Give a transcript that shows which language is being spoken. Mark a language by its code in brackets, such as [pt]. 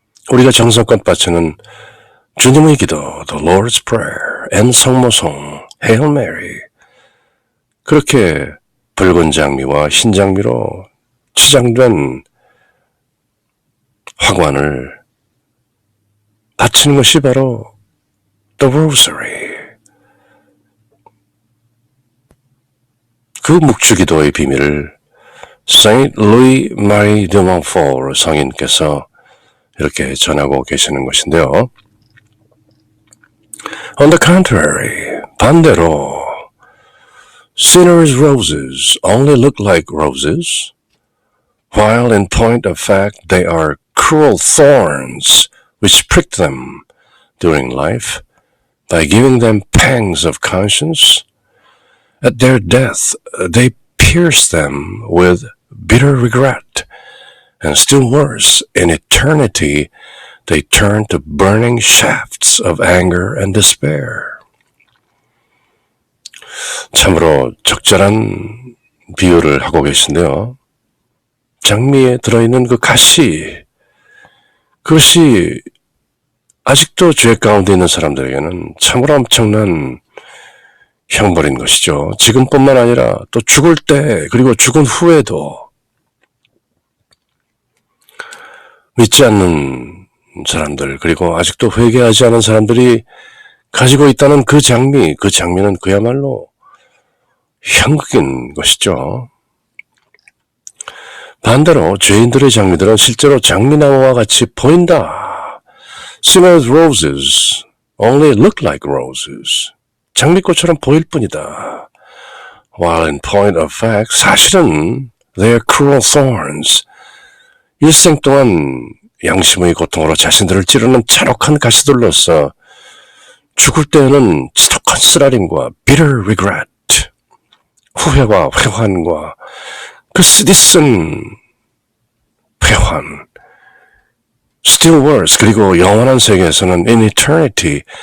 [ko] 우리가 정성껏 바치는 주님의 기도, [en] the Lord's Prayer, [ko] and 성모송, Hail Mary, 그렇게 붉은 장미와 흰 장미로 치장된 화관을 바치는 것이 바로 [en] the Rosary. [ko] 그 묵주기도의 비밀을 Saint Louis Marie de Montfort 성인께서 이렇게 전하고 계시는 것인데요. [en] On the contrary, [ko] 반대로 [en] sinners' roses only look like roses, while in point of fact they are cruel thorns which prick them during life by giving them pangs of conscience. At their death, they pierce them with bitter regret, and still worse, in eternity, they turn to burning shafts of anger and despair. [ko] 참으로 적절한 비유를 하고 계신데요. 장미에 들어있는 그 가시, 그것이 아직도 죄 가운데 있는 사람들에게는 참으로 엄청난 형벌인 것이죠. 지금뿐만 아니라 또 죽을 때 그리고 죽은 후에도 믿지 않는 사람들 그리고 아직도 회개하지 않은 사람들이 가지고 있다는 그 장미는 그야말로 형극인 것이죠. 반대로 죄인들의 장미들은 실제로 장미나무와 같이 보인다. [en] Sinners' roses only look like roses. [ko] 장미꽃처럼 보일 뿐이다. [en] While in point of fact, [ko] 사실은 [en] they are cruel thorns. [ko] 일생 동안 양심의 고통으로 자신들을 찌르는 잔혹한 가시들로서 죽을 때에는 지독한 쓰라림과 [en] bitter regret, [ko] 후회와 회환과 그 쓰디쓴 회환, [en] still worse, [ko] 그리고 영원한 세계에서는 [en] in eternity,